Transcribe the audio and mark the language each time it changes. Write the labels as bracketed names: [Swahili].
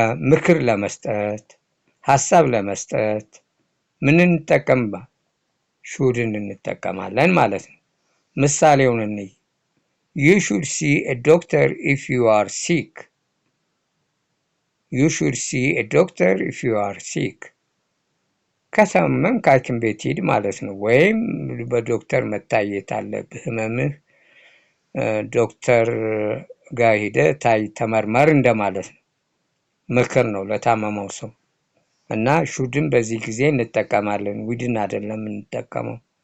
[Amharic] ምክር ለመስጠት፣ ሐሳብ ለመስጠት ምን እንጠቀምባ shouldን እንጠቀማለን ማለት ነው። ምሳሌውን እንይ። [English] you should see a doctor if you are sick. you should see a doctor if you are sick. [Amharic] ከታመምክ ሐኪም ቤት ሂድ ማለት ነው። ወይም በዶክተር መታየት አለብህ። ህመምህ ዶክተር ጋር ሄደህ ተመርመር እንደማለት ነው። ምክር ነው ለታመመው ሰው። እና ሹድን በዚህ ጊዜ እንጠቀማለን። ዊድን አይደለም እንጠቀመው።